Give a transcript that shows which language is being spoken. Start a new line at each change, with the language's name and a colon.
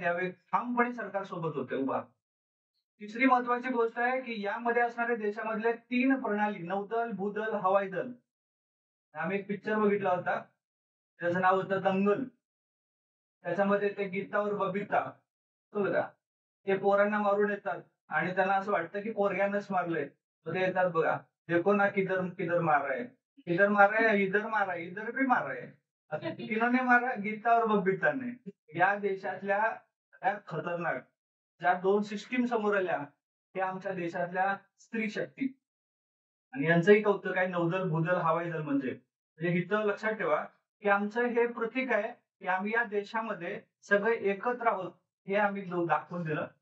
Marathi: त्यावेळी ठामपणे सरकार सोबत होते उभा. तिसरी महत्वाची गोष्ट आहे की यामध्ये असणाऱ्या देशामधल्या 3 प्रणाली नौदल, भूदल, हवाई दल. आम्ही एक पिक्चर बघितला होता त्याचं नाव होतं दंगल. त्याच्यामध्ये ते गीता और बबिता बघा ते पोरांना मारून येतात आणि त्यांना असं वाटतं की पोरग्यानंच मारलंय. तर ते येतात बघा,
Hindi: देखो ना किधर किधर मार रहा है, इधर मार रहा है, इधर मार रहा है, इधर भी मार रहा है. किन्होंने मारा? गीता और बबिता ने.
Marathi: या देशातल्या सगळ्यात खतरनाक ज्या 2 सिस्टीम समोर आल्या ते आमच्या देशातल्या स्त्री शक्ती. आणि यांचंही कौतुक आहे नौदल, भूदल, हवाई दल म्हणजे इथं लक्षात ठेवा की आमचं हे प्रतीक आहे की आम्ही या देशामध्ये सगळे एकत्र आहोत हे आम्ही दाखवून दिलं.